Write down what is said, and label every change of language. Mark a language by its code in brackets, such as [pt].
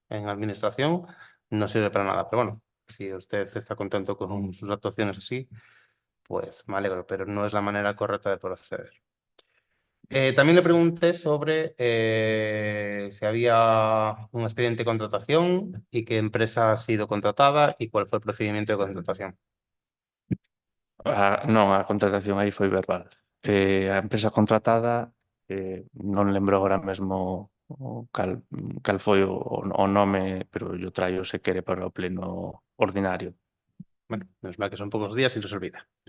[es] En administración no sirve para nada, pero bueno, si usted está contento con sus actuaciones así, pues me alegro, pero no es la manera correcta de proceder. También le pregunté sobre si había un expediente de contratación y qué empresa ha sido contratada y cuál fue el procedimiento de contratación. [gl] Non, a contratación aí foi verbal. A empresa contratada, non lembro agora mesmo cal foi o nome, [es] pero yo [gl] traio se quere para o pleno ordinario. [es] Bueno, menos mal que son pocos días y no se olvida.